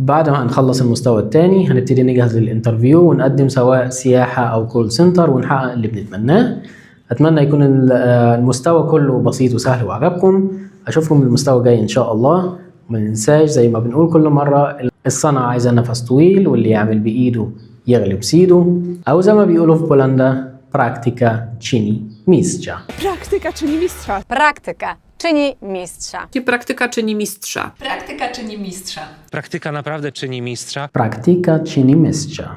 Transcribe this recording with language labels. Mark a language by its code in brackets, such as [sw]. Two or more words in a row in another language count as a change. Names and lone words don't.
[ar] بعد ما هنخلص المستوى الثاني هنبتدي نجهز للإنترفيو ونقدم سواء سياحة أو [en] call center [ar] ونحقق اللي بنتمناه. أتمنى يكون المستوى كله بسيط وسهل وعجبكم. أشوفكم المستوى الجاي إن شاء الله. وما ننساش زي ما بنقول كل مرة، الصنعة عايزة نفس طويل، واللي يعمل بإيده يغلب سيده، أو زي ما بيقولوا في بولندا [pl] praktyka czyni mistrza. Praktyka czyni mistrza. Praktyka czyni mistrza. Praktyka czyni mistrza. Praktyka czyni mistrza. Praktyka naprawdę czyni mistrza. Praktyka czyni mistrza.